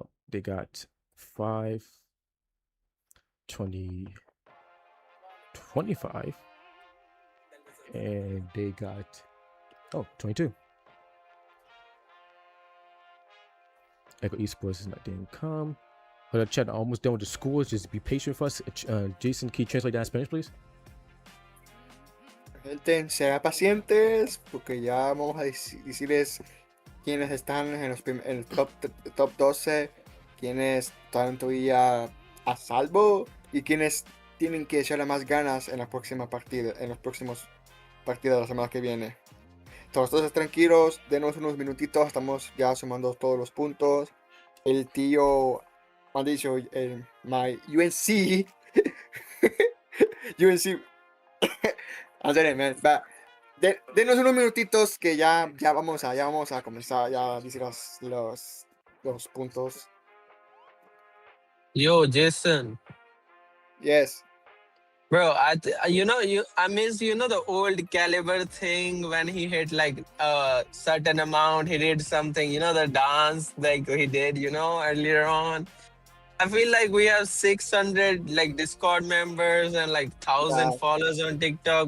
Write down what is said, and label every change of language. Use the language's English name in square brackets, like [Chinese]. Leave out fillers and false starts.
[English] They got 5, 20, 25, and they got 22. Echo Esports didn't come. But chat, almost done with the scores. Just be patient with us. Jason, can you translate that in Spanish, please? [Spanish] Gente, sean pacientes porque ya vamos a decirles quiénes están en el top 12, quiénes están todavía a salvo y quiénes tienen que echarle más ganas en la próxima partida, en los próximos partidos de la semana que viene. Entonces tranquilos, denos unos minutitos, estamos ya sumando todos los puntos. El tío han dicho [English] my UNC UNC I'm sorry, man. [Spanish] Denos unos minutitos que ya vamos a comenzar ya a decir los puntos. [English] Yo, Jason. Yes. Bro, I miss the old Caliber thing when he hit like a certain amount, he did something, the dance like he did, earlier on. I feel like we have 600 like Discord members and like 1,000 followers on TikTok.